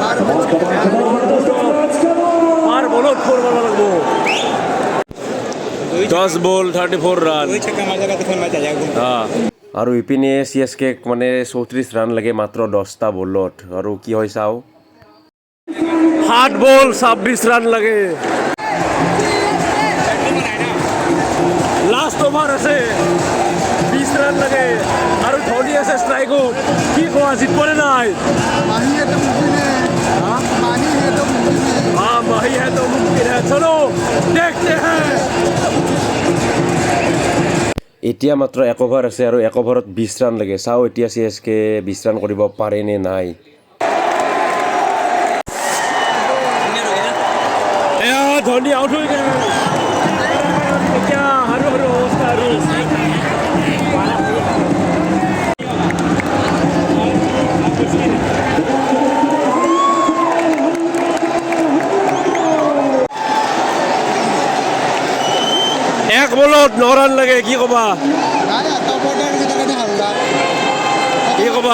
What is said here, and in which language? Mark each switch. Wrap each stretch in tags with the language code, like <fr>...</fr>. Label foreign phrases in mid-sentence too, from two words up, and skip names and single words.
<as>পাৰ বলত 4 মাৰিব লাগিব 10 বল 34 ৰান আৰু ইপিনে চি এছ কেক মানে 34 ৰান লাগে মাত্ৰ 10টা বলত আৰু কি হয় চাওঁ 7 বল 26 ৰান লাগে</as> <en>last over</en> <as>আছে 20 ৰান লাগে আৰু ধোনী আছে ষ্ট্ৰাইকত কি কোৱা জিতবনে নাই মাহি এটা মুমকিন</as> <hi>हाँ माही है तो मुमकिन है चलो देखते हैं</hi> <as>এতিয়া মাত্ৰ 1 অভাৰ আছে আৰু 1 অভাৰত 20 ৰান লাগে চাওঁ এতিয়া চি এছ কে 20 ৰান কৰিব পাৰে নে নাই ধোনী আউট হৈ গ'ল এতিয়া আৰু অৱস্থা আৰু এক বলত 9 ৰান লাগে কি ক'বা কি ক'বা</as>